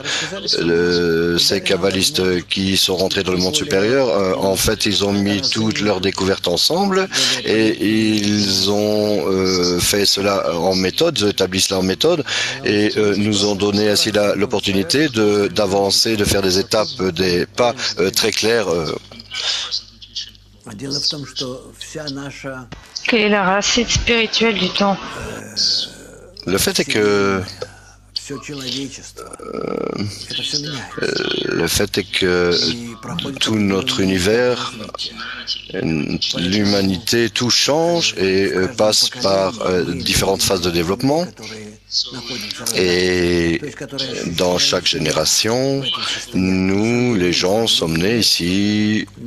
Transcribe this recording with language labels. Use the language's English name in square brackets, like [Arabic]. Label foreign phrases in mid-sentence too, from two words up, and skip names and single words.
[French] Ces kabbalistes qui sont rentrés dans le monde supérieur, en fait, ils ont mis toutes leurs découvertes ensemble et ils ont fait cela en méthode, ils ont établi cela en méthode et nous ont donné ainsi l'opportunité de d'avancer, de faire des étapes, des pas très clairs. [Russian] Дело в том, что вся наша [French] Quelle est la racine spirituelle du temps? Le fait est que [Russian] все человечество, это все меняется. [French] le fait est que tout notre univers, l'humanité, tout change et passe par différentes phases de développement. Et dans chaque génération, nous, les gens, sommes nés ici.